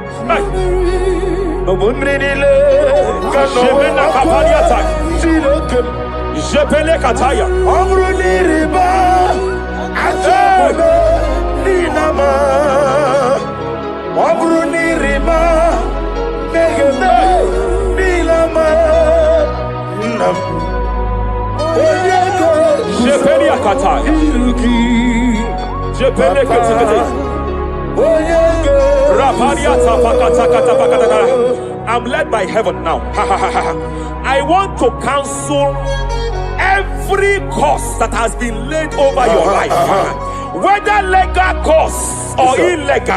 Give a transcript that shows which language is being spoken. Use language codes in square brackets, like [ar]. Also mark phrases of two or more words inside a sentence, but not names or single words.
[en] No bunrinile kano we Kapalia Tak. sirokem. Jepele Kataya. Amruniriba ajabe ninama. Amruniriba megene ninama. Nam. Jepele Kataya. Jepele Kataya. I'm led by heaven now. I want to cancel every curse that has been laid over your life, whether legal curse or illegal.